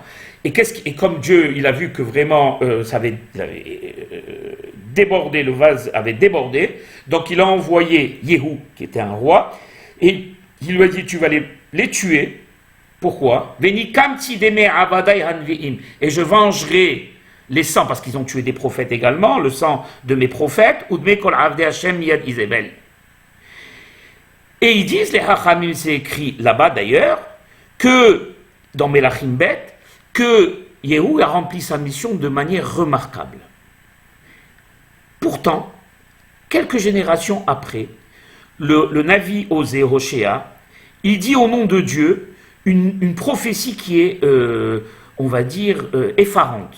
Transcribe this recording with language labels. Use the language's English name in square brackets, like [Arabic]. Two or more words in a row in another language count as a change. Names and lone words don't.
[French] Et comme Dieu, il a vu que vraiment ça avait débordé, le vase avait débordé, donc il a envoyé Yehu, qui était un roi, et il lui a dit, tu vas les tuer. Pourquoi? Et je vengerai les sangs, parce qu'ils ont tué des prophètes également, le sang de mes prophètes, ou de mes [Hebrew] כל עבדי השם מיד איזבל. [French] Et ils disent, les Hachamim, c'est écrit là-bas d'ailleurs, que dans Melachim Bet, que Yehu a rempli sa mission de manière remarquable. Pourtant, quelques générations après, le Navi Osée Hoshea, il dit au nom de Dieu une prophétie qui est, on va dire, effarante.